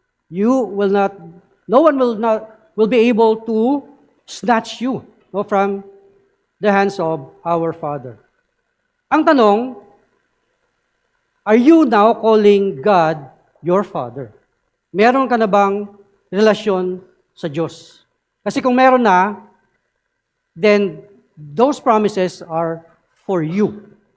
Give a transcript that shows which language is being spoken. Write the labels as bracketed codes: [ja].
[en] No one will be able to snatch you from the hands of our Father. [tl] Ang tanong, [en] are you now calling God your Father? [tl] Meron ka na bang relasyon sa Diyos? Kasi kung meron na, [en] then those promises are for you.